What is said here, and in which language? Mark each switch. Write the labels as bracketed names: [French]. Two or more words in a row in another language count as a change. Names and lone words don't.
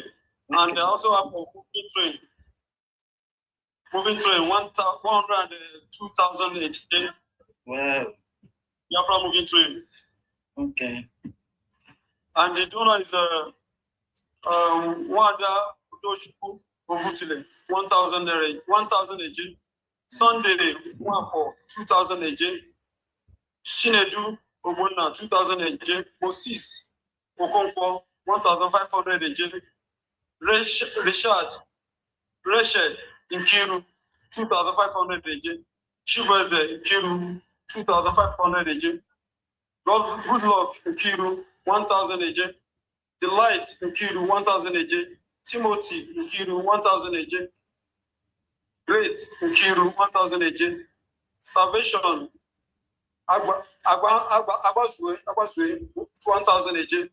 [English] And I also have a moving train, 102,000 AJ. Wow. Biafra moving train. Okay. And the donor is Wada Udoshuku Ovutile, 1,000 AJ. Sunday, 1 for 2,000 AJ. Shinedu Obona, 2,000 AJ. Moses Okonkwo, 1,500 AJ. Rachel Nkere, 2,500 AJ. Shibeze Nkere, 2,500 AJ. Good luck Nkere, 1,000 AJ. Delight Nkere, 1,000 AJ. Timothy Nkere, 1,000 AJ. Great Nkere, 1,000 AJ. Salvation Abazue, 1,000 AJ.